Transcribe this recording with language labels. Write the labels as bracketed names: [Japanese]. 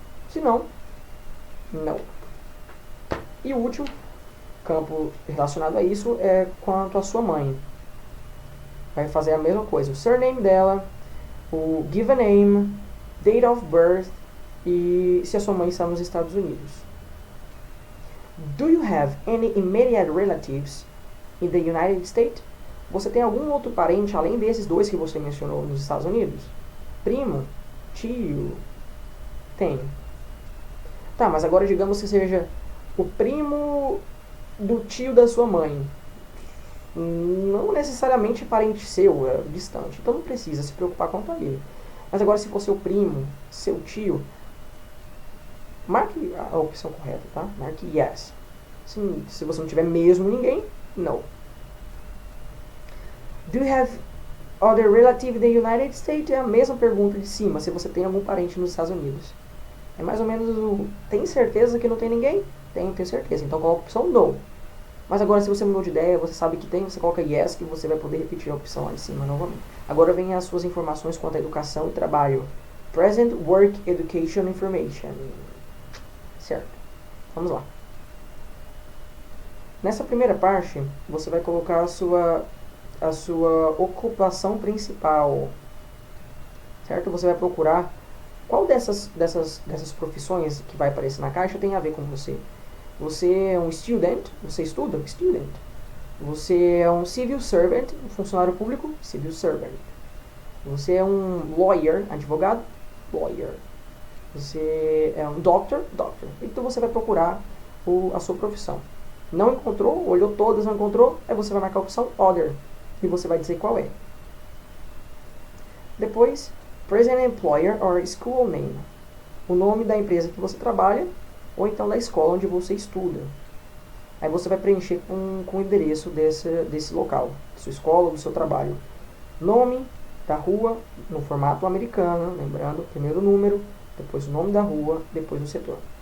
[Portuguese] Se não, não. E o último campo relacionado a isso é quanto à sua mãe. vai fazer a mesma coisa. O surname dela, o given name, date of birth e se a sua mãe está nos Estados Unidos. [English] Do you have any immediate relatives in the United States? [Portuguese] Você tem algum outro parente além desses dois que você mencionou nos Estados Unidos? Primo? Tio? Tem. Tá, mas agora digamos que seja o primo do tio da sua mãe. Não necessariamente parente seu, é distante. Então não precisa se preocupar quanto a ele. Mas agora se for seu primo, seu tio, marque a opção correta, tá? Marque yes. Se você não tiver mesmo ninguém, no. [English] Do you have other relative in the United States? [Portuguese] É a mesma pergunta de cima, se você tem algum parente nos Estados Unidos. É mais ou menos o... Tem certeza que não tem ninguém? Tenho certeza. Então coloca a opção no. Mas agora se você mudou de ideia, você sabe que tem, você coloca yes, que você vai poder repetir a opção lá em cima novamente. Agora vem as suas informações quanto à educação e trabalho. [English] Present Work Education Information. [Portuguese] Certo. Vamos lá. Nessa primeira parte, você vai colocar a sua ocupação principal. Certo? Você vai procurar qual dessas profissões que vai aparecer na caixa tem a ver com você. Você é um student, você estuda? Student. Você é um civil servant, um funcionário público? Civil servant. Você é um lawyer, advogado? Lawyer. Você é um doctor? Doctor. Então você vai procurar a sua profissão. Não encontrou? Olhou todas, não encontrou? Aí você vai marcar a opção other. E você vai dizer qual é. Depois, [English] present employer or school name. [Portuguese] O nome da empresa que você trabalha ou então da escola onde você estuda. Aí você vai preencher com o endereço desse local, da sua escola, do seu trabalho. Nome da rua, no formato americano, lembrando, primeiro o número, depois o nome da rua, depois o setor.